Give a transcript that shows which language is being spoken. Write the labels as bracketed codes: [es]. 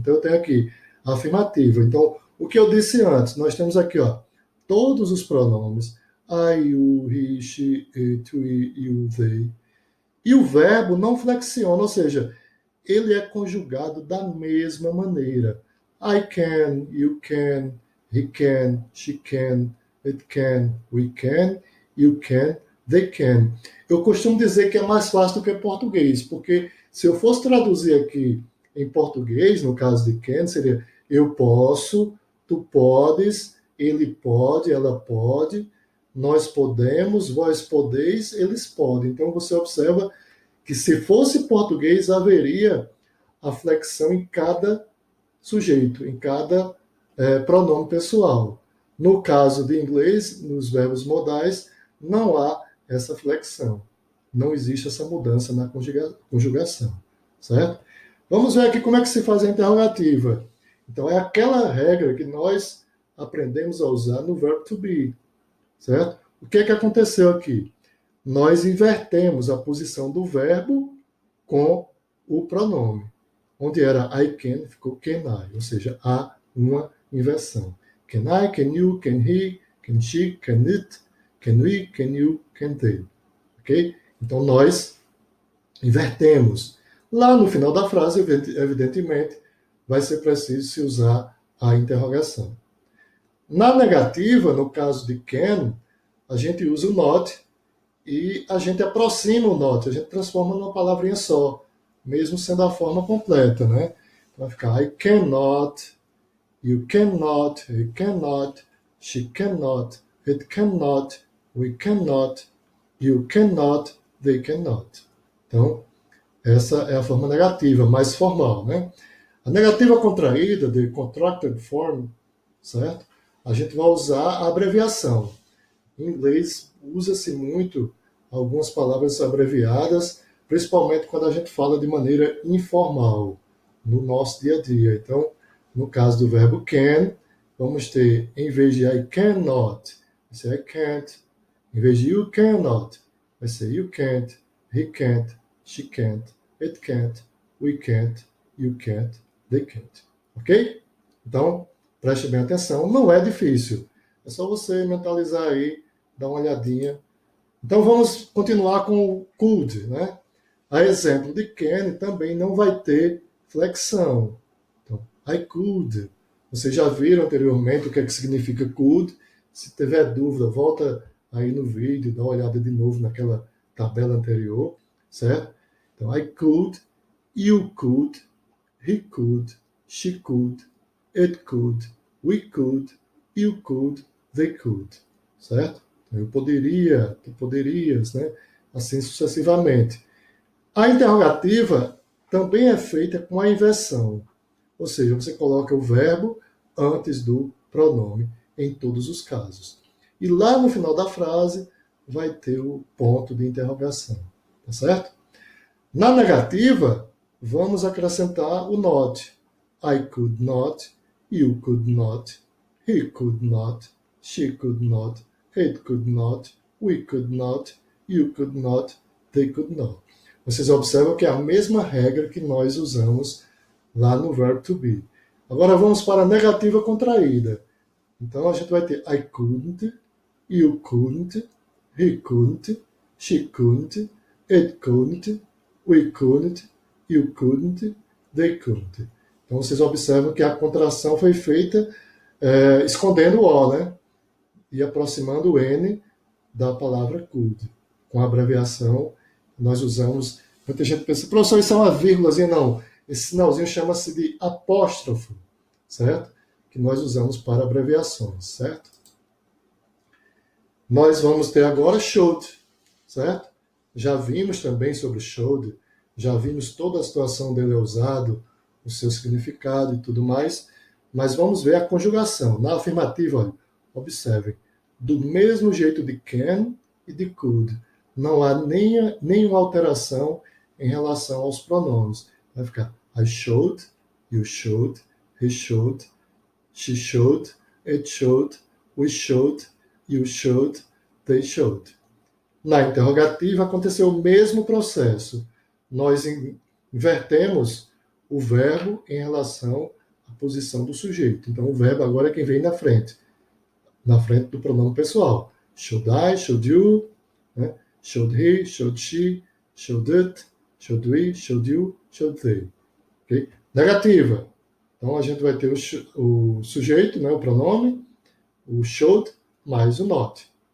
[pt] Então, eu tenho aqui a afirmativa. Então, o que eu disse antes, nós temos aqui, ó, todos os pronomes, I, you, he, she, it, we, you, they. E o verbo não flexiona, ou seja, ele é conjugado da mesma maneira. [en] I can, you can, he can, she can, it can, we can, you can, they can. [pt] Eu costumo dizer que é mais fácil do que português, porque se eu fosse traduzir aqui em português, no caso de can, seria eu posso, tu podes, ele pode, ela pode, nós podemos, vós podeis, eles podem. Então você observa que se fosse português, haveria a flexão em cada sujeito, em cada pronome pessoal. No caso de inglês, nos verbos modais, não há essa flexão. Não existe essa mudança na conjugação, certo? Vamos ver aqui como é que se faz a interrogativa. Então, é aquela regra que nós aprendemos a usar no verbo to be, certo? O que é que aconteceu aqui? Nós invertemos a posição do verbo com o pronome. Onde era I can, ficou can I, ou seja, há uma inversão. [en] Can I, can you, can he, can she, can it, can we, can you, can they. [pt] Ok? Então, nós invertemos. Lá no final da frase, evidentemente, vai ser preciso se usar a interrogação. Na negativa, no caso de can, a gente usa o not e a gente aproxima o not, a gente transforma numa palavrinha só, mesmo sendo a forma completa, né? [en] Vai ficar I cannot, you cannot, he cannot, she cannot, it cannot, we cannot, you cannot, they cannot. [pt] Então, essa é a forma negativa, mais formal, né? A negativa contraída, de contracted form, certo? A gente vai usar a abreviação. Em inglês, usa-se muito algumas palavras abreviadas, principalmente quando a gente fala de maneira informal, no nosso dia a dia. Então, no caso do verbo can, vamos ter, em vez de I cannot, vai ser I can't. [en] Em vez de you cannot, vai ser you can't, he can't, she can't, it can't, we can't, you can't, they can't. Ok? [pt] Então, preste bem atenção, não é difícil. É só você mentalizar aí, dar uma olhadinha. Então, vamos continuar com o could, né? A exemplo de can também não vai ter flexão. Então, I could. Vocês já viram anteriormente o que é que significa could. Se tiver dúvida, volta aí no vídeo, dá uma olhada de novo naquela tabela anterior, certo? [en] Então, I could, you could, he could, she could, it could, we could, you could, they could, certo? [pt] Então, eu poderia, tu poderias, né? Assim sucessivamente. A interrogativa também é feita com a inversão, ou seja, você coloca o verbo antes do pronome em todos os casos. E lá no final da frase vai ter o ponto de interrogação, tá certo? Na negativa, vamos acrescentar o not. [en] I could not, you could not, he could not, she could not, it could not, we could not, you could not, they could not. [pt] Vocês observam que é a mesma regra que nós usamos lá no verbo to be. Agora vamos para a negativa contraída. [en] Então a gente vai ter I couldn't, you couldn't, he couldn't, she couldn't, it couldn't, we couldn't, you couldn't, they couldn't. [pt] Então vocês observam que a contração foi feita escondendo o O, né? E aproximando o N da palavra could. Com a abreviação, nós usamos... Muita gente pensa, professor, isso é uma vírgulazinha? Não. Esse sinalzinho chama-se de apóstrofo, certo? Que nós usamos para abreviações, certo? Nós vamos ter agora should, certo? Já vimos também sobre should, já vimos toda a situação dele usado, o seu significado e tudo mais, mas vamos ver a conjugação. Na afirmativa, olha, observem, do mesmo jeito de can e de could, não há nenhuma alteração em relação aos pronomes. [en] Vai ficar I showed, you showed, he showed, she showed, it showed, we showed, you showed, they showed. [pt] Na interrogativa aconteceu o mesmo processo. Nós invertemos o verbo em relação à posição do sujeito. Então o verbo agora é quem vem na frente do pronome pessoal. [en] Should I, should you, né? Should he, should she, should it, should we, should you, should they. [pt] Okay? Negativa. Então a gente vai ter o sujeito, né, o pronome, o should, mais o not.